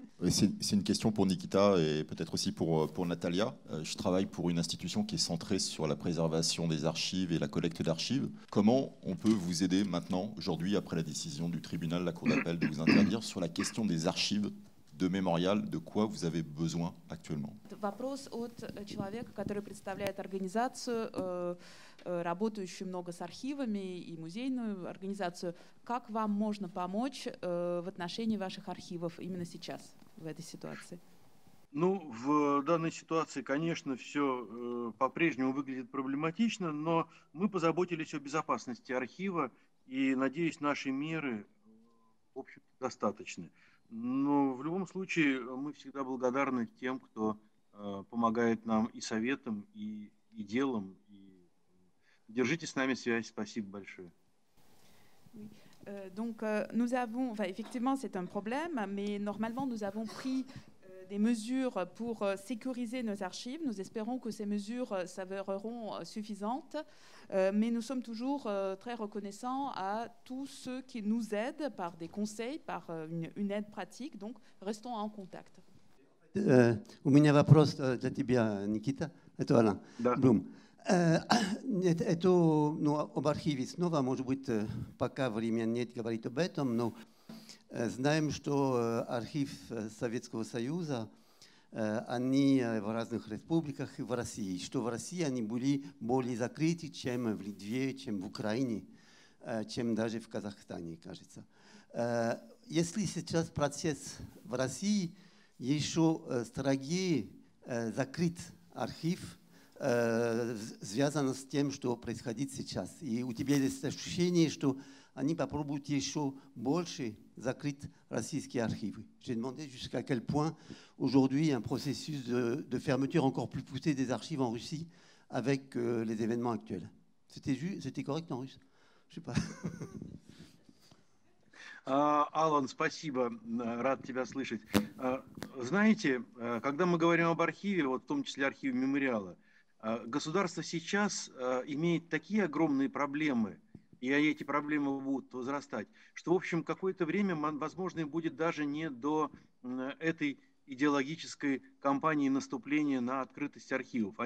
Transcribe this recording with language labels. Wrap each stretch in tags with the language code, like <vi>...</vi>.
<fr>C'est une question pour Nikita et peut-être aussi pour Natalia. Je travaille pour une institution qui est centrée sur la préservation des archives et la collecte d'archives. Comment on peut vous aider maintenant, aujourd'hui, après la décision du tribunal, la Cour d'appel, de vous interdire sur la question des archives de Mémorial, de quoi vous avez besoin actuellement?</fr> <ru>Вопрос от человека, который представляет организацию, работающую много с архивами и музейную организацию. Как вам можно помочь в отношении ваших архивов именно сейчас, в этой ситуации? Ну, в данной ситуации, конечно, все по-прежнему выглядит проблематично, но мы позаботились о безопасности архива, и, надеюсь, наши меры, в общем, достаточны. Но в любом случае мы всегда благодарны тем, кто помогает нам и советом, и делом. И держите с нами связь. Спасибо большое.</ru> <fr>Donc, nous avons, effectivement, c'est un problème, mais normalement, nous avons pris des mesures pour sécuriser nos archives. Nous espérons que ces mesures s'avéreront suffisantes, mais nous sommes toujours très reconnaissants à tous ceux qui nous aident par des conseils, par une aide pratique. Donc, restons en contact.</fr> <ru>У меня вопрос для тебя, Никита. Это Алан Блум. Это, об архиве снова, может быть, пока времени нет говорить об этом, но знаем, что архив Советского Союза, они в разных республиках и в России, что в России они были более закрыты, чем в Литве, чем в Украине, чем даже в Казахстане, кажется. Если сейчас процесс в России еще строгее закрыт архив, связано с тем, что происходит сейчас. И у тебя есть ощущение, что они попробуют еще больше закрыть российские архивы.</ru> <fr>J'ai demandé jusqu'à quel point aujourd'hui un processus de fermeture encore plus poussé des archives en Russie avec les événements actuels. C'était correct en russe? Je sais pas.</fr> <ru>Алан, спасибо, рад тебя слышать. Знаете, когда мы говорим об архиве, вот в том числе архиве мемориала, государство сейчас имеет такие огромные проблемы, и эти проблемы будут возрастать, что, в общем, какое-то время, возможно, будет даже не до этой идеологической кампании наступления на открытость архивов.</ru>